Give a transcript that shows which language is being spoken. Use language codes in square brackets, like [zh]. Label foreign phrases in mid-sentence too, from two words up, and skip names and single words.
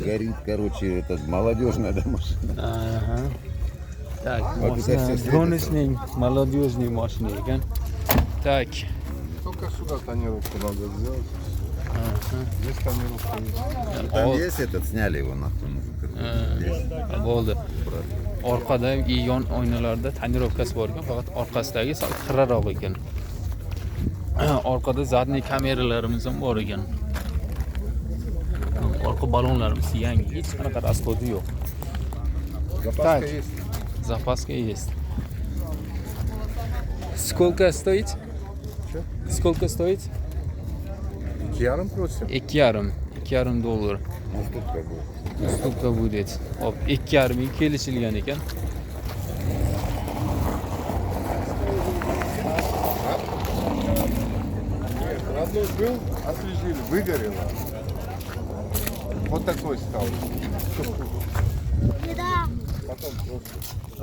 [ru] горит, короче, это молодежная да, машина. Aha. Так, Вот это mashina все светится. Гоночный, молодежный машина ekan. Так. Только сюда тонировку надо сделать. Здесь тонировка есть. Там Ol- есть этот, сняли его нахуй. Здесь. [uz] Bo'ldi. Orqada yon oynalarda tonirovkasi bor ekan, faqat orqasidagi sal xiraroq ekan. Orqada zadniy kameralarimiz ham bor ekan. Orqa balonlarimiz yangi, hech qanaqa расходы yo'q. [ru] Запаска Так. есть. Запаска есть. Сколько стоит? Чё? Сколько стоит? Киаром просим. $2,5 Ну, тут какой. ustupka будет. [uz] Hop, 2,5 ming kelishilgan ekan. [ru] Нет, родной был, освежили, выгорело. Вот такой стал. Потом просто.